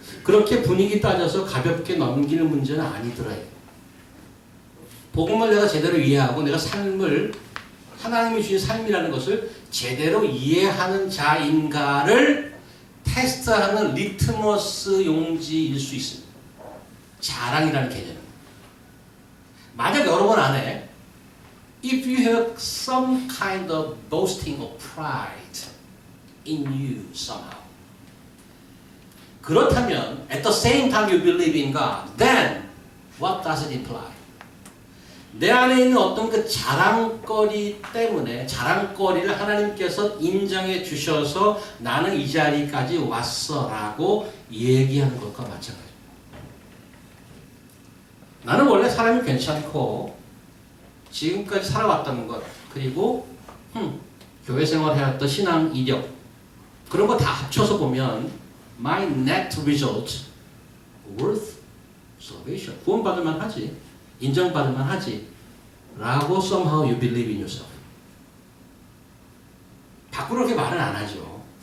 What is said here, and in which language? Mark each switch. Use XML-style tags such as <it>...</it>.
<ko>그렇게 분위기 따져서 가볍게 넘기는 문제는 아니더라요. 복음을 내가 제대로 이해하고 내가 삶을 하나님이 주신 삶이라는 것을 제대로 이해하는 자인가를 테스트하는 리트머스 용지일 수 있습니다. 자랑이라는 개념. 만약 여러분 안에</ko> <en>if you have some kind of boasting or pride in you somehow</en> <ko>그렇다면</ko> <en>at the same time you believe in God then what does it imply?</en> <ko>내 안에 있는 어떤 그 자랑거리 때문에 자랑거리를 하나님께서 인정해 주셔서 나는 이 자리까지 왔어 라고 얘기하는 것과 마찬가지입니다. 나는 원래 사람이 괜찮고 지금까지 살아왔다는 것 그리고 교회 생활해왔던 신앙 이력 그런 거 다 합쳐서 보면</ko> <en>my net result worth salvation</en> <ko>구원받을만 하지 인정받을만 하지 라고</ko> <en>somehow you believe in yourself</en> <ko>밖으로 그렇게 말은 안 하죠.</ko>